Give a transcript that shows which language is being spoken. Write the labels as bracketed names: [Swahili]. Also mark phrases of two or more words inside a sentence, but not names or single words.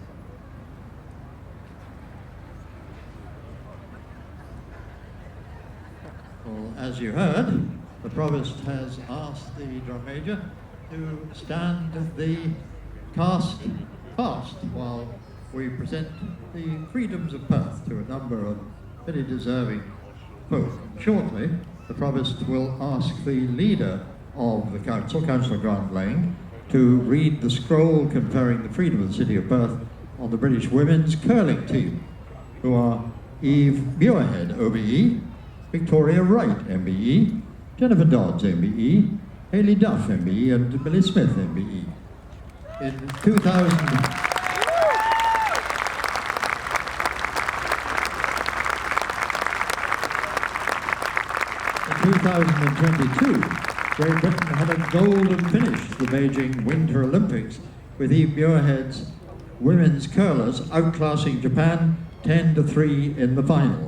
[English] Well, as you heard, the Provost has asked the Drum Major to stand the cast fast while we present the freedoms of Perth to a number of very deserving folk. Shortly, the Provost will ask the leader of the Council, Councillor Grant Lane, to read the scroll conferring the freedom of the City of Perth on the British women's curling team, who are Eve Muirhead, OBE, Victoria Wright, MBE, Jennifer Dodds, MBE, Hayley Duff, MBE, and Billy Smith, MBE. In 2022, Great Britain had a golden finish to the Beijing Winter Olympics, with Eve Muirhead's women's curlers outclassing Japan 10-3 in the final.